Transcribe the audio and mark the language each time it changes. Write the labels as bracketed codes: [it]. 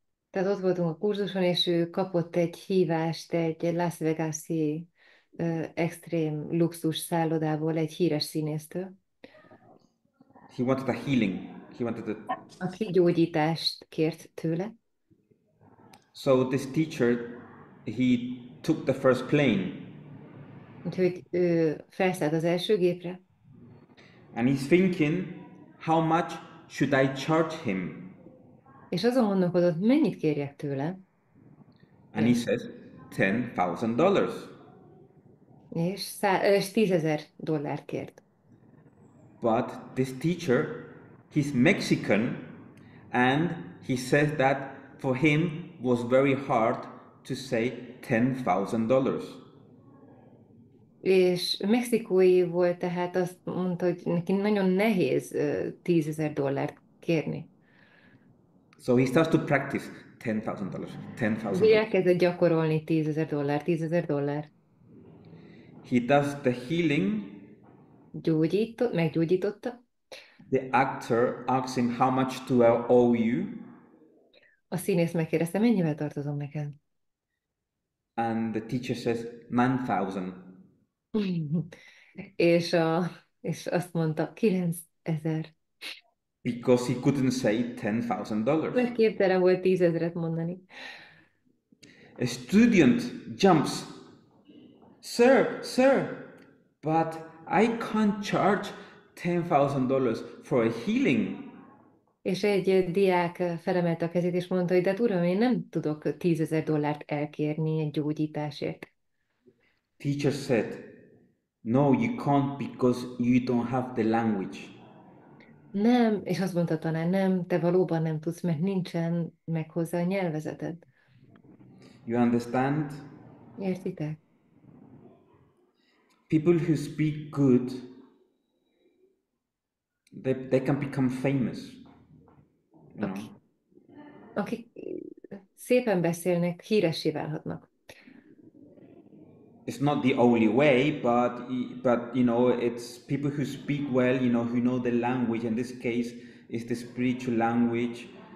[hu] Tehát ott voltunk a kurzuson, és ő kapott egy hívást egy Las Vegas-i extrém luxus szállodából egy híres színésztől, [en] He wanted a healing. He wanted a [hu] aki gyógyítást kért tőle. [en] So this teacher, he took the first plane, [hu] Úgyhogy ő felszállt az első gépre, [en] and he's thinking, how much should I charge him? [hu] és azon gondolkodott, mennyit kérjek tőle, [en] And he says, $10,000. [hu] és $10,000 kért. [en] But this teacher, he's Mexican, and he says that for him was very hard to say $10,000. [hu] És mexikói volt, tehát azt mondta, hogy neki nagyon nehéz $10,000 kérni. [en] So he starts to practice $10,000, [hu] Úgyhogy [en] $10,000. [hu] elkezdett gyakorolni $10,000, $10,000. [en] He does the healing. [hu] Meggyógyította. [en] The actor asks him, how much do I owe you? [hu] A színész megkérdezte, mennyivel tartozom neked? [en] And the teacher says, 9,000. [hu] És azt mondta, 9,000. [en] Because he couldn't say $10,000. [hu] Mert képtelen volt 10,000-et mondani. [en] A student jumps, sir, but I can't charge $10,000 for a healing. [hu] És egy diák felemelte a kezét, és mondta, hogy de hát uram, én nem tudok $10,000 elkérni egy gyógyításért. [en] Teacher said, no, you can't because you don't have the language. [hu] Nem, és azt mondta a tanár, nem, te valóban nem tudsz, mert nincsen meg hozzá a nyelvezeted. [en] You understand? [hu] Értitek? [en] People who speak good, they can become famous. You know? [hu] Akik szépen beszélnek, híressé válhatnak. [en] It's not the only way, but you know, it's people who speak well, you know, who know the language. In this case, it's the spiritual language.